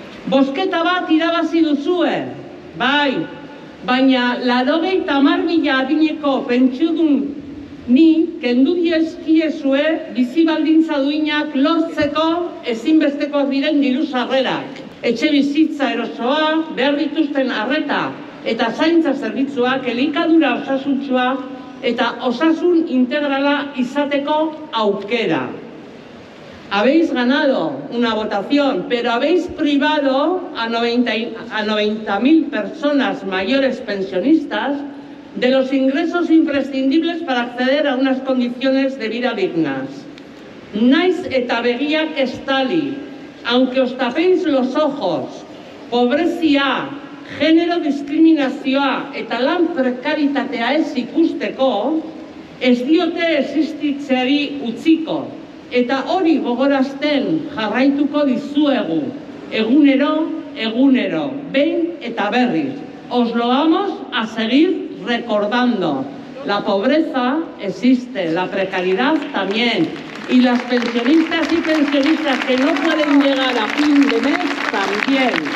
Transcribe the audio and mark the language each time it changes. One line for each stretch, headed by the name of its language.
Basque: Bozketa bat irabazi duzue, bai, baina 90.000 adineko pentsiodun ni kendu dizkiezue bizi baldintza duinak lortzeko ezinbestekoak diren diru sarrerak. Etxe bizitza erosoa, behar dituzten arreta eta zaintza zerbitzuak, elikadura osasuntsua eta osasun integrala izateko aukera.
Spanish: Habéis ganado una votación, pero habéis privado a 90.000 personas mayores pensionistas de los ingresos imprescindibles para acceder a unas condiciones de vida dignas.
Basque: Naiz eta begiak estali,
Spanish: aunque os tapéis los ojos,
Basque: pobrezia, genero diskriminazioa eta lan prekaritatea ez ikusteko, ez diote existitzeari utziko. Eta hori gogorazten jarraituko dizuegu, egunero, behin eta berriz.
Spanish: Os lo vamos a seguir recordando. La pobreza existe, la precariedad también. Y las pensionistas y pensionistas que no pueden llegar a fin de mes también.